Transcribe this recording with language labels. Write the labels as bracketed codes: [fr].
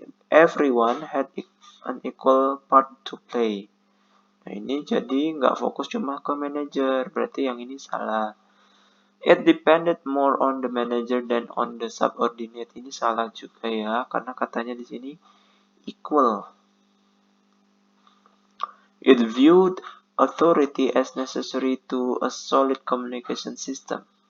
[en] Everyone had an equal part to play. [id] Nah, ini jadi nggak fokus cuma ke manajer, berarti yang ini salah. [en] It depended more on the manager than on the subordinate. [id] Ini salah juga ya, karena katanya di sini equal. [en] It viewed authority as necessary to a solid communication system.